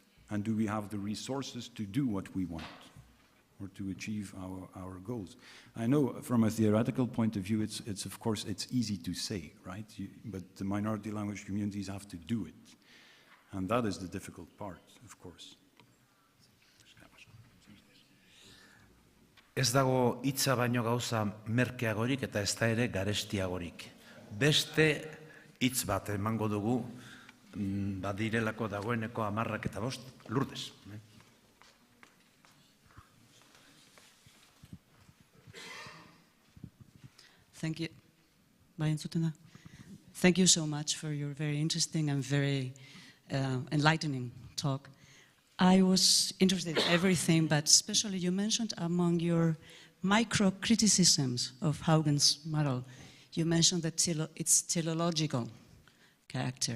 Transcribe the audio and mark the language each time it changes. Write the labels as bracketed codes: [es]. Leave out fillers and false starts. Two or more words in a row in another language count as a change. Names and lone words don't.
[en] And do we have the resources to do what we want or to achieve our goals? I know from a theoretical point of view, it's of course, it's easy to say, right? But the minority language communities have to do it. And that is the difficult part, of course. [eu] Ez dago hitza baino gauza merkeagorik eta ez da ere garestiagorik. Beste hitz bat emango dugu, badirelako dagoeneko 10:05, Lourdes. [en] Thank you. Thank you so much for your very interesting and very enlightening talk. I was interested in everything, but especially you mentioned among your micro-criticisms of Haugen's model, you mentioned that its teleological character.